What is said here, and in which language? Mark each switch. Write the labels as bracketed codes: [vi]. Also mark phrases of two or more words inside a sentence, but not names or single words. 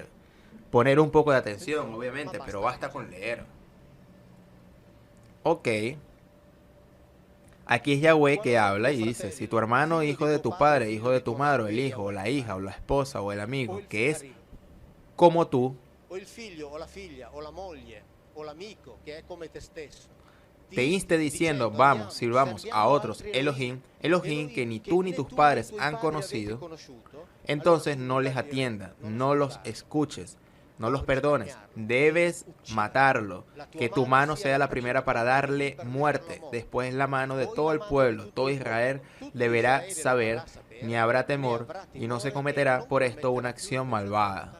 [es] Poner un poco de atención, obviamente, pero basta con leer. Ok. Aquí es Yahweh que habla y dice, si tu hermano, hijo de tu padre, hijo de tu madre, el hijo, o la hija, o la esposa, o el amigo, que es como tú, [it] o il figlio o la figlia o la moglie o l'amico che è come te stesso [es] te inste diciendo, vamos, sirvamos a otros Elohim, Elohim que ni tú ni tus padres han conocido, entonces no les atiendas, no los escuches, no los perdones, debes matarlo, que tu mano sea la primera para darle muerte, después la mano de todo el pueblo, todo Israel deberá saber, ni habrá temor, y no se cometerá por esto una acción malvada.